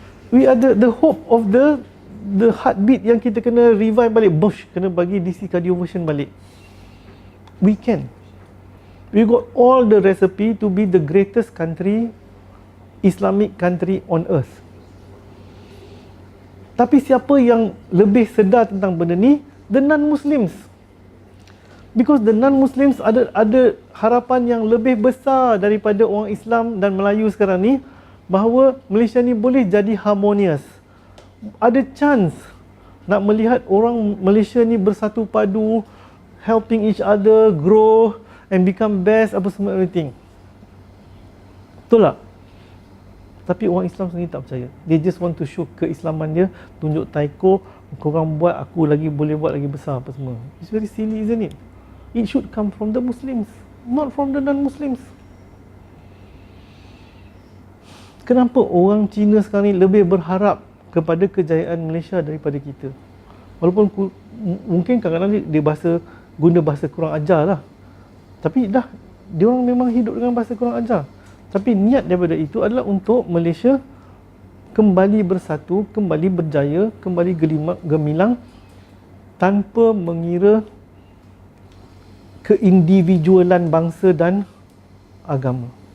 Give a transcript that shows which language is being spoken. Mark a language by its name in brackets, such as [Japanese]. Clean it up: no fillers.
[English] We are the hope of the heartbeat [Malay] yang kita kena [English] revive [Malay] balik. [English] Bosh, [Malay] kena bagi [English] DC cardio version [Malay] balik. [English] We can. We got all the recipe to be the greatest country, Islamic country on earth. [Malay] Tapi siapa yang lebih sedar tentang benda ni? [English] The non-Muslims. Because the non-Muslims [Malay] ada harapan yang lebih besar daripada orang Islam dan Melayu sekarang ni, bahawa Malaysia ni boleh jadi harmonious. Ada chance nak melihat orang Malaysia ni bersatu padu, [English] helping each other grow and become best, [Malay] apa semua, [English] everything. [Malay] Betul tak? Tapi orang Islam sendiri tak percaya. [English] They just want to show [Malay] keislaman dia, tunjuk taiko, korang buat, aku lagi boleh buat lagi besar, apa semua. [English] It's very silly, isn't it? It should come from the Muslims, not from the non-Muslims. [Malay] Kenapa orang Cina sekarang ni lebih berharap kepada kejayaan Malaysia daripada kita? Walaupun mungkin kadang-kadang dia guna bahasa kurang ajar lah, tapi dah, dia orang memang hidup dengan bahasa kurang ajar. Tapi niat daripada itu adalah untuk Malaysia kembali bersatu, kembali berjaya, kembali gemilang, tanpa mengira keindividualan bangsa dan agama.